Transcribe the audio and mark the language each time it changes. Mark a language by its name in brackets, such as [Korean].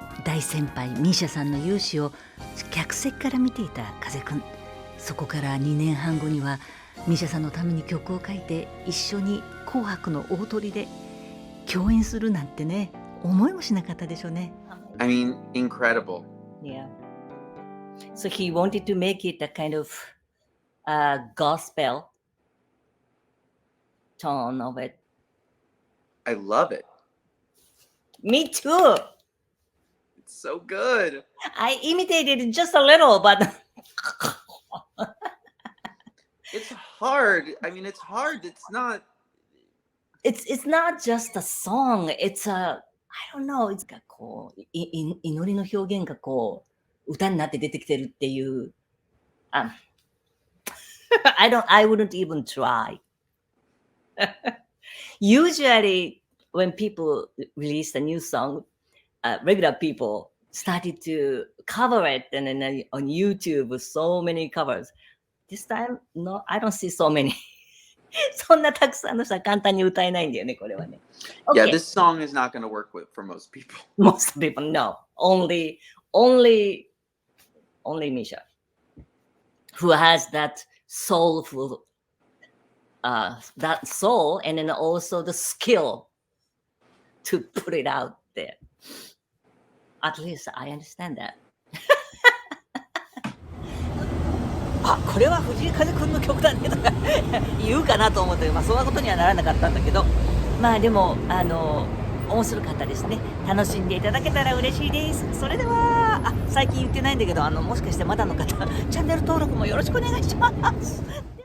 [Japanese] 大先輩Misiaさんの勇姿を客席から見ていた風くん、そこから2年半後にはMisiaさんのために曲を書いて一緒に紅白の大トリで共演するなんてね、思いもしなかったでしょうね。 [English] I mean, incredible. Yeah. So he wanted to make it a kind of gospel tone of it. I love it. Me too. It's so good. I imitated just a little, but It's hard. I mean, it's hard. It's not. it's not just a song. It's I don't know. It's [Japanese] がこう祈りの表現がこう歌になって出てきてるっていう。 [English] I wouldn't even try. Usually, when people release a new song, regular people started to cover it, and then on YouTube, so many covers. This time, no, I don't see so many. [Japanese] そんなたくさんの人は簡単に歌えないんだよね、これはね。 [English] Yeah, Okay. this song is not going to work for most people. Most people, no. Only Misia, who has that soulful, that soul, and then also the skill to put it out there. At least I understand that. [Japanese] これは藤井風くんの曲だねとか言うかなと思って、そんなことにはならなかったんだけど、でも面白かったですね。楽しんでいただけたら嬉しいです。それでは最近言ってないんだけど、もしかしてまだの方チャンネル登録もよろしくお願いします。